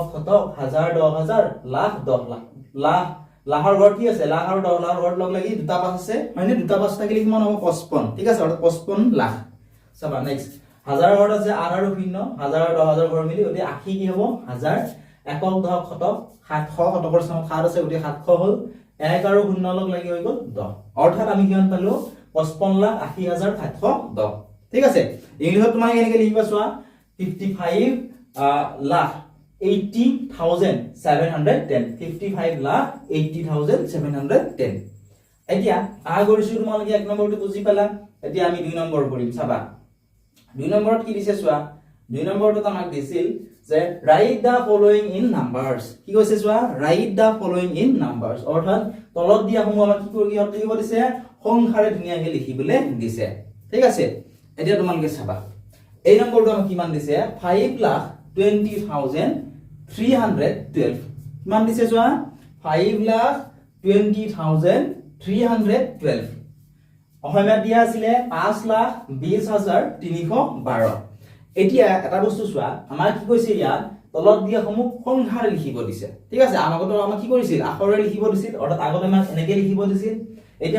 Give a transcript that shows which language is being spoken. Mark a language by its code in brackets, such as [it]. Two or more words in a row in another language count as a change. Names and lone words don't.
[as] শতক হাজাৰ দহ হাজাৰ লাখ দহ লাখ লাখ লাখৰ ঘৰ কি আছে লাখ আৰু 10 লাখৰ ঘৰ লগ লাগি দুটা পাঁচ আছে হয়নে দুটা পাঁচ থাকিলে কিমান হ'ব 55 ঠিক আছে অৰ্থাৎ 55 লাখ চাবা নেক্সট হাজাৰ ঘৰ আছে 8 আৰু 0 হাজাৰ আৰু 10,000 ঘৰ মিলি গতি 80 কি হ'ব হাজাৰ একক দশক শতক 700 শতকৰ স্থানত 7 আছে গতি 700 হ'ল 1 আৰু 0 লগ লাগি হৈ গ'ল 10 অৰ্থাৎ আমি কিমান পালো 55,80,710 ঠিক আছে ইংলিশত তোমাক এনেকৈ লিখিবা চোৱা 55 লাখ 80,710 55 লাখ 80,710 এতিয়া আশা কৰিছো তোমালোকে এক নম্বৰটো বুজি পালা এতিয়া আমি দুই নম্বৰ কৰিম চাবা দুই নম্বৰত কি দিছে চোৱা দুই নম্বৰটো আমাক দিছিল যে [en] write the following in numbers [as] কি কৈছে চোৱা [en] write the following in numbers [as] অৰ্থাৎ তলত দিয়া সমূহ আমাক কি কৰি লিখিব দিছে সংখ্যাৰে ধুনীয়াকৈ লিখিবলৈ দিছে ঠিক আছে এতিয়া তোমালোকে চাবা এই নম্বৰটো আমাক কিমান দিছে 5,20,312 কিমান দিছে চোৱা 5,20,312 অসমীয়াত দিয়া আছিলে 5,20,312 এতিয়া এটা বস্তু চোৱা আমাৰ কি কৈছে ইয়াত তলত দিয়া সমূহ সংখ্যাৰে লিখিব দিছে ঠিক আছে আমাকতো আমাক কি কৰিছিল আখৰেৰে লিখিব দিছিল অৰ্থাৎ আগতে আমাক এনেকৈ লিখিব দিছিল এতিয়া